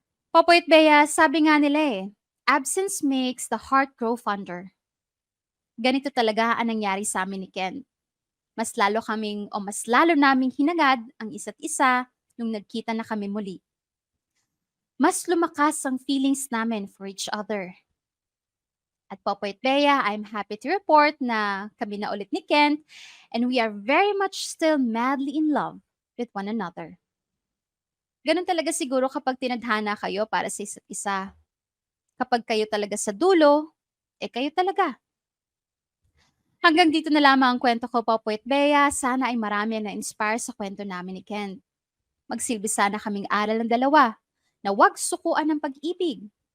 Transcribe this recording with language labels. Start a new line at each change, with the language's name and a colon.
Filipino: Popoy at Bea, sabi nga nila
English: absence makes the heart grow fonder.
Filipino: Ganito talaga ang nangyari sa amin ni Ken. Mas lalo naming hinagad ang isa't isa nung nagkita na kami muli. Mas lumakas ang feelings namin
English: for each other. At Popoy at Bea, I'm happy to report
Filipino: na kami na ulit ni
English: Kent and we are very much still madly in love with one another.
Filipino: Ganun talaga siguro kapag tinadhana kayo para sa isa't isa. Kapag kayo talaga sa dulo, kayo talaga. Hanggang dito na lamang ang kwento ko, Popoy at Bea. Sana ay marami na inspire sa kwento namin ni Kent. Magsilbi sana kaming aral ng dalawa na huwag sukuan ng pag-ibig.